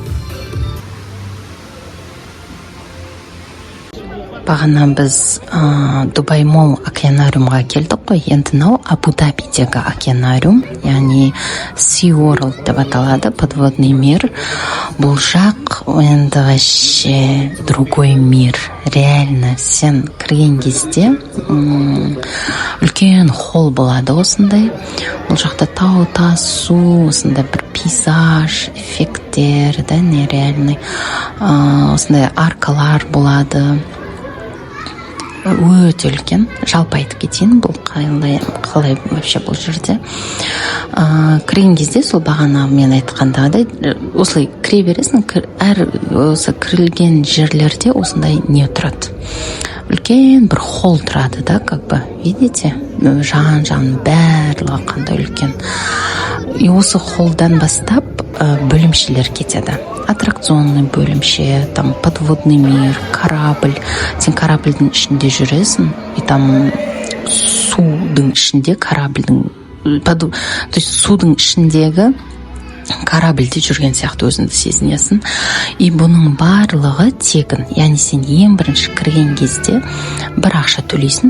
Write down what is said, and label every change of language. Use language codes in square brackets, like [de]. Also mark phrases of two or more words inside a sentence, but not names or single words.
[kk] Бағана біз Дубай Мол океанариумға келдік қой. Енді мынау Абу-Дабидегі океанариум, яғни Sea World деп аталады, [ru] подводный мир. [kk] Бұл жақ енді [ru] вообще другой мир. [kk] Реально сен кірген кезде үлкен холл болады осындай. Бұл жақта тау, тас, су, осындай бір пейзаж, эффекттер, да, нереальный. Осындай аркалар болады. Өте үлкен. Жалпы айтып кетейін, бұл қалай вообще бұл жерде. Кірген кезде сол бағана мен айтқандағыдай осылай кіре бересің, әр осы кірілген жерлерде осындай не тұрады. Үлкен бір холл тұрады, да, [ru] как бы, видите? [kk] Жан барлығы қандай үлкен. И осы холлдан бастап бөлімшелер кетеді. Аттракционный бөлімше, [ru] там подводный мир, корабль. [kk] Сен корабльдің ішінде жүресің, [ru] и там [kk] судың ішінде корабльдің, [ru] то есть [kk] судың ішіндегі корабльде жүрген сияқты өзіңді сезінесің. И бұның барлығы тегін. Яғни сен ең бірінші кірген кезде бір ақша төлейсің.